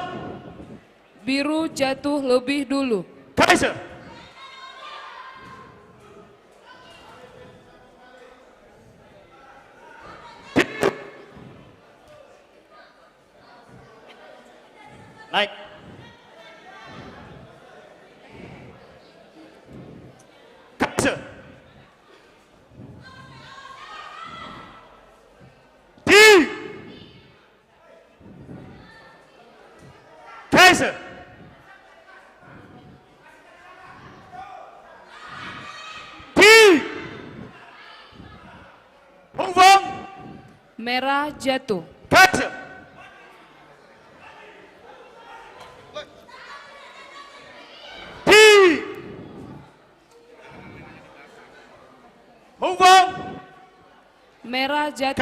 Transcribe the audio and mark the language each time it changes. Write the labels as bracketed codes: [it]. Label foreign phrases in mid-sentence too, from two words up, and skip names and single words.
[id] Biru jatuh lebih dulu. Kaiser. Naik. Kaiser. Ti. Kaiser. Ti. Hongfang, Merah jatuh. Kaiser. Ti. Hongfang, Merah jatuh